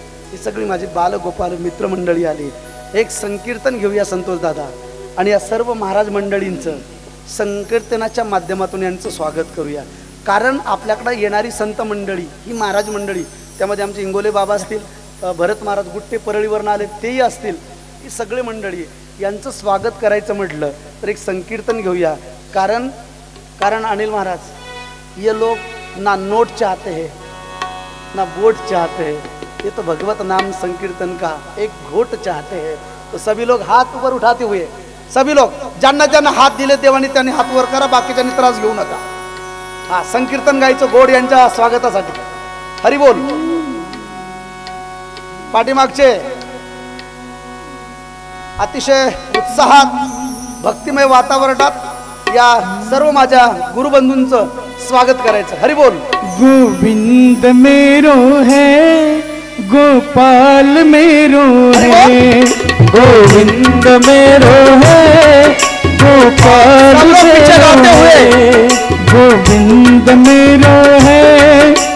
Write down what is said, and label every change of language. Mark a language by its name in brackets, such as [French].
[Marathi] ही सगळी माझी बालगोपाल मित्रमंडळी आली. एक संकीर्तन घेऊया संतोष दादा, आणि या सर्व महाराज मंडळींचं संकीर्तनाच्या माध्यमातून यांचं स्वागत करूया. कारण आपल्याकडे येणारी संत मंडळी ही महाराज मंडळी, त्यामध्ये आमचे इंगोले बाबा असतील, भरत महाराज गुट्टे परळीवरनं आले तेही असतील, ही सगळी मंडळी, यांचं स्वागत करायचं म्हटलं तर एक संकीर्तन घेऊया. [Hindi] कारण अनिल महाराज, ये लोग ना नोट चाहते हैं ना वोट चाहते हैं, ये तो भगवत नाम संकीर्तन का एक घोट चाहते हैं. तो सभी लोग हाथ ऊपर उठाते हुए, सभी लोग [Marathi] ज्यांना ज्यांना हात दिले देवानी त्यांनी हात वर करा, बाकीच्यांनी त्रास घेऊ नका. हा, संकीर्तन गायचं गोड यांच्या स्वागतासाठी. हरी बोल. पाठीमागचे अतिशय उत्साहात भक्तिमय वातावरणात या सर्व माझ्या गुरुबंधूंचं स्वागत करायचं. हरी बोल. [Hindi] गोविंद मेरो है, गोपाल मेरो है, गोविंद मेरो है, गोपाल मेरो है, गोविंद मेरो है,